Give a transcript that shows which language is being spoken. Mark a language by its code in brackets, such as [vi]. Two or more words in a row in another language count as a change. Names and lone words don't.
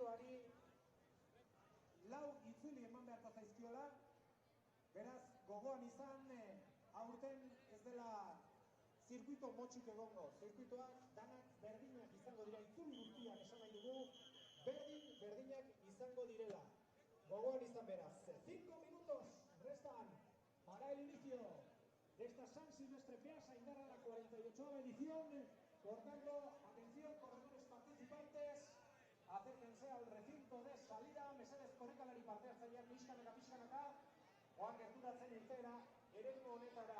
[eu] lau itzuli eman beharko zaizkiola, beraz, gogoan izan, aurten ez dela zirkuito motxik egongo. Zirkuitoak danak berdinak izango dira, itzuli guztiak esan nahi dugu, berdinak izango direla. Gogoan izan beraz. [es] 5 minutos restan para el inicio de esta San Silvestre Beasa Indarra, la 48ª edición. Por tanto, atención, corredores participantes, acérquense al recinto de salida, [eu] mesedez korrikalari parte hartzaileak pixkanaka, oan gerturatzen irteera, eremu honetara.